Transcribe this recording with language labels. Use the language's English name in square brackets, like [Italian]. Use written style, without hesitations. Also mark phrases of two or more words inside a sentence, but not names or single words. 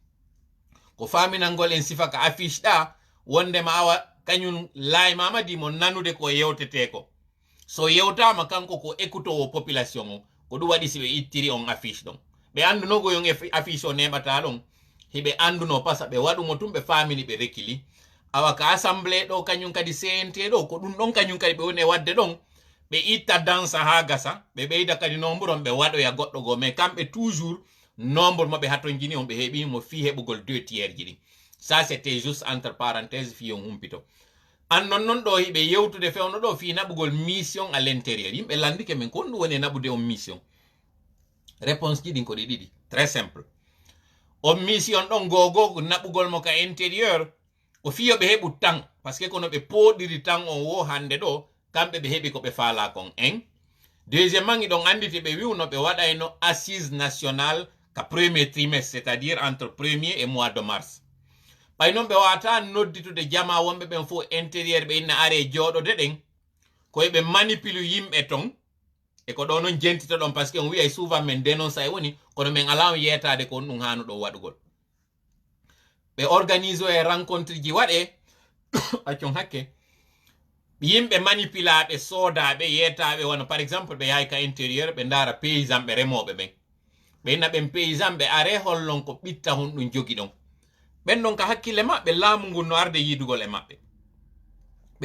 [Fula] ko faminalngol en sifa ka affiche ɗa wondema awa kañum laymamadi mo nanude ko yewtete ko so yewtama kanko ko écoutowo population o ko ɗum waɗi si ɓe ittiri on affiche ɗon ɓe andunogo yon e affiche o neɓata ɗon hiɓe anduno pasa ɓe waɗumo tum ɓe famini ɓe rekili awa ka assemblée ɗo kañum kadi CNT ɗo ko ɗum ɗon kañum kadi ɓe woni e wadde ɗon ɓe itta dansa ha gasa ɓe ɓeyda kadi nombre on ɓe waɗoya goɗɗo go mais kamɓe [French] toujours nombre [Fula] moɓe haton jini on ɓe heeɓi mo fi heɓugol 2 tiers ji ɗi [French] ça c'était juste entre parenthèse [Fula] fi on humpito an non ɗo hiɓe yewtude fewno ɗo fi naɓugol [French] mission à l'intérieur [Fula] yimɓe landike men ko ɗum woni e naɓude on mission réponse ji ɗin ko ɗi ɗiɗi [French] très simple [Fula] on mission ɗon gogo naɓugol mo ka intérieur ko fiyoɓe heɓu tan [French] par ce que [Fula] kono ɓe poɗiri tan on wo hande ɗo kamɓe ɓe heɓi koɓe faala kon en deuxièmement iɗon anditi ɓe wiwno ɓe waɗayno [French] assise nationale [Fula] ka [French] premier trimestre c'est à dire entre premier et mois de mars [Fula] ɓay noon ɓe wawata nodditude jama wonɓe ɓen fof intérieur ɓe inna are jooɗode ɗen koye ɓe manipule yimɓe ton e ko ɗo noon jentita ɗon [French] par ce que [Fula] on wiya souvent men dénonce e woni kono min ala yetade ko on ɗum hanuɗo waɗugol ɓe organise e rencontre ji waɗe accon hakke yimɓe manipulaɓe soodaɓe yetaɓe wona [French] par exemple [Fula] ɓe yahay ka intérieur ɓe ndara paysan ɓe remoɓe ɓen ɓe inna ɓen paysan ɓe are hollon ko ɓitta hon ɗum jogi ɗon ɓen ɗon ka hakkille maɓɓe laamu ngun no arde yidugol e maɓɓe ɓe